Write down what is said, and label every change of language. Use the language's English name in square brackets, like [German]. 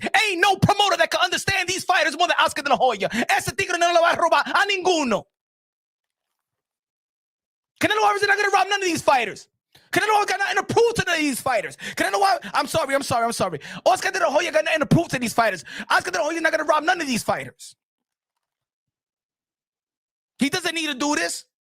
[English] Ain't no promoter that can understand these fighters more than Oscar de la Hoya. [Spanish] Ese tigre no le va a robar a ninguno. [English] Canelo Alvarez is not going to rob none of these fighters. Canelo got nothing to prove to these fighters. I'm sorry. Oscar de la Hoya got nothing to prove to these fighters. Oscar de la Hoya not going to rob none of these fighters. He doesn't need to do this.